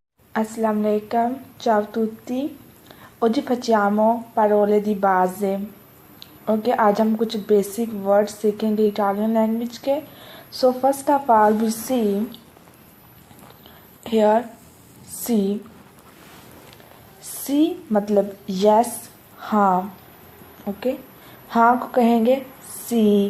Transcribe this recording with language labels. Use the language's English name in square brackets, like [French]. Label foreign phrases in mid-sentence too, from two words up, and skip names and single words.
[Arabic] السلام عليكم, [Italian] ciao a tutti. Oggi facciamo parole di base. [Hindi] Ok, आज हम कुछ [English] basic word [Hindi] सीखेंगे [English] Italian language [Hindi] के. [English] so first of all we see here सी मतलब यस, हाँ. [Hindi] ओके, हाँ को कहेंगे सी.